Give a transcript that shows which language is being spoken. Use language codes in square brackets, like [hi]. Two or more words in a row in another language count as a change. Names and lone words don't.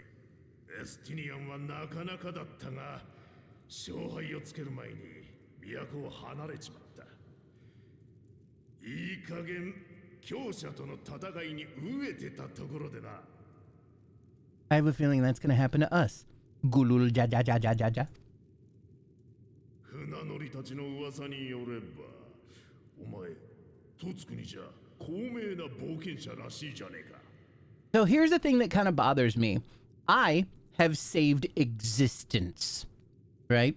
[en] I have a feeling that's gonna happen to us. Gulul ja ja ja ja ja ja. So here's the thing that kind of bothers me. I have saved existence, right?